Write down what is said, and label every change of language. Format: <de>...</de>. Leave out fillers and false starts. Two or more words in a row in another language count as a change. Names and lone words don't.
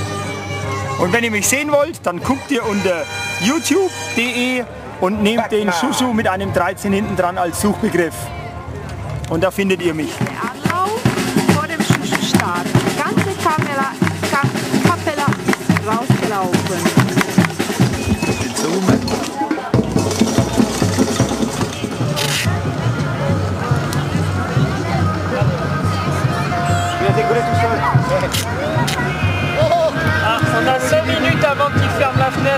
<de>Und wenn ihr mich sehen wollt, dann guckt ihr unter youtube.de und nehmt den Shushu mit einem 13 hinten dran als Suchbegriff. Und da findet ihr mich. Der Anlauf vor dem Shushu-Start. Die ganze Kapelle ist rausgelaufen.</de> <fr>On a 5 minutes avant qu'il ferme la fenêtre.</fr>